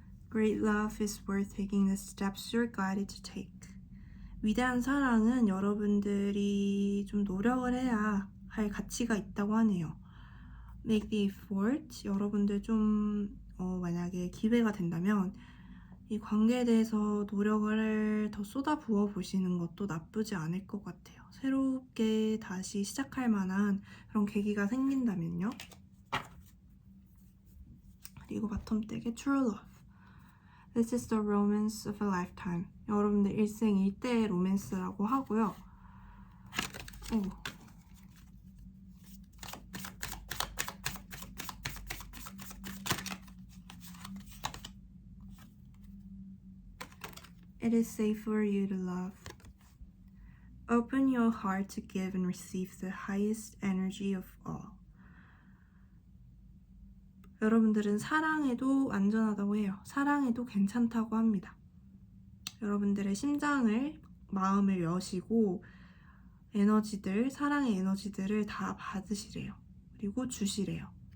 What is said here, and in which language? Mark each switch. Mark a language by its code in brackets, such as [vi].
[en] Great love is worth taking the steps you're guided to take. [ko] 위대한 사랑은 여러분들이 좀 노력을 해야 할 가치가 있다고 하네요. [en] Make the effort. [ko] 여러분들 좀 만약에 기회가 된다면 이 관계에 대해서 노력을 더 쏟아부어 보시는 것도 나쁘지 않을 것 같아요. 새롭게 다시 시작할 만한 그런 계기가 생긴다면요. 그리고 바텀덱의 True Love. [en] This is the romance of a lifetime. [ko] 여러분들 일생일대의 로맨스라고 하고요. [en] It is safe for you to love. Open your heart to give and receive the highest energy of all. [ko] 여러분들은 사랑해도 안전하다고 해요. 사랑해도 괜찮다고 합니다. 여러분들의 심장을, 마음을 여시고 에너지들, 사랑의 에너지들을 다 받으시래요. 그리고 주시래요.